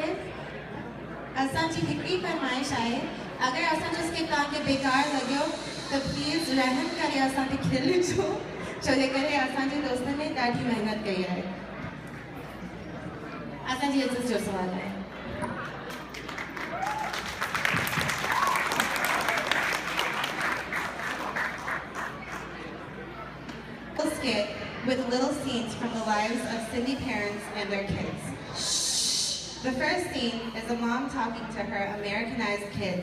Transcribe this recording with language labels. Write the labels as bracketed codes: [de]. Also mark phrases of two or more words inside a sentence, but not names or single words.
[sd] असांजी हिकड़ी फरमाइश आहे, अगर असां जिसके तव्हांखे बेकार लॻियो त प्लीज़ रहम करे असांखे खिलिजो, छो जे करे असांजे दोस्तनि ने ॾाढी महिनत कई आहे। असांजी इज़त जो सवाल आहे। [en] Skit with little scenes from the lives of Sindhi parents and their kids. Shh. The first scene is a mom talking to her Americanized kids.